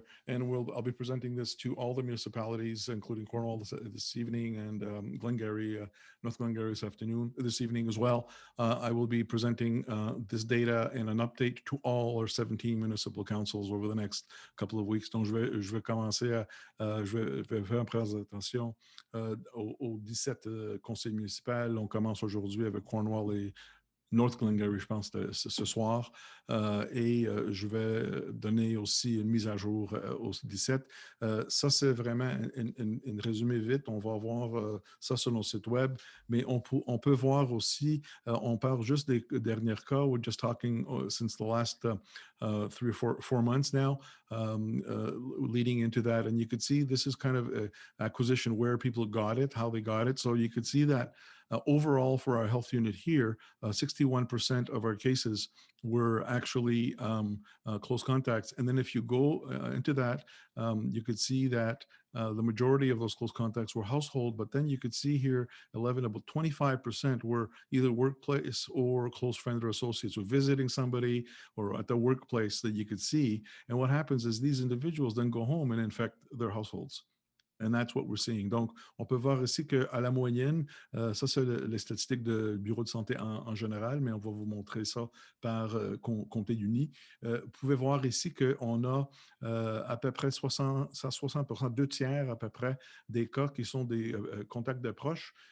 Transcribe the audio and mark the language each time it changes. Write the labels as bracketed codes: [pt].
[en] I'll be presenting this to all the municipalities, including Cornwall this evening, and Glengarry, North Glengarry this evening as well. I will be presenting this data and an update to all our 17 municipal councils over the next couple of weeks. [fr] Donc, je vais commencer je vais faire une présentation aux 17 conseils municipaux. On commence aujourd'hui avec Cornwall et North Glengarry, je pense, ce soir. Je vais donner aussi une mise à jour aux 17. Ça, c'est vraiment une résumé vite. On va voir ça sur nos sites web. Mais on peut voir aussi, on parle juste des derniers cas. [en] We're just talking since the last 3 or 4 months now, leading into that. And you could see this is kind of an acquisition where people got it, how they got it. So you could see that overall for our health unit here, 61% of our cases were actually close contacts. And then if you go into that, you could see that the majority of those close contacts were household, but then you could see here about 25% were either workplace or close friends or associates, or visiting somebody or at the workplace that you could see. And what happens is these individuals then go home and infect their households. And that's what we're seeing. [fr] Donc, on peut voir ici qu'à la moyenne, ça c'est les statistiques de bureau de santé en général, mais on va vous montrer ça par Comtés unis. Vous pouvez voir ici qu'on a à peu près 60%, 2 tiers à peu près des cas qui sont des contacts de proches.